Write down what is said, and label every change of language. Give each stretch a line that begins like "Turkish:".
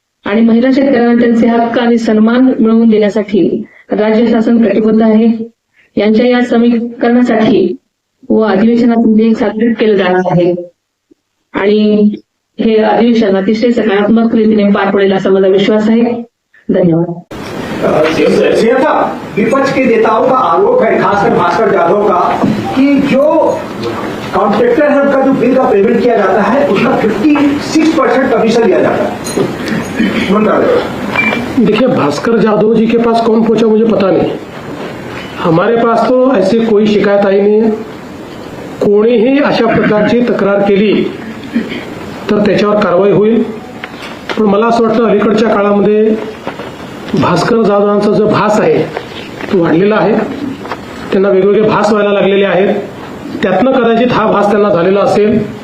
Marathi: आणि महिला शेतकऱ्यांना त्यांचे हक्क आणि सन्मान मिळवून देण्यासाठी राज्य शासन कटिबद्ध आहे. यांच्या या समीकरणासाठी व अधिवेशनात सादर केलं जाणार आहे. आणि हे अधिवेशन अतिशय सकारात्मक रीतीने पार पडेल असा माझा विश्वास आहे. धन्यवाद.
Hindi: विपक्ष के नेताओं का आरोप है, खासकर भास्कर जाधव का, कि जो कॉन्ट्रैक्टर है उनका जो बिल का पेमेंट किया जाता है उसका 56% कमीशन लिया जाता है. देखिए, भास्कर जाधव जी के पास कौन पहुंचा मुझे पता नहीं. हमारे पास तो ऐसी कोई शिकायत आई नहीं है.
Marathi: कोणीही अशा प्रकारची तक्रार केली तर त्याच्यावर कारवाई होईल. पण मला असं वाटतं अलीकडच्या काळामध्ये भास्कर जाधवांचा जो भास आहे तो वाढलेला आहे. त्यांना वेगवेगळे भास व्हायला लागलेले आहेत. त्यातनं कदाचित हा भास त्यांना झालेला असेल.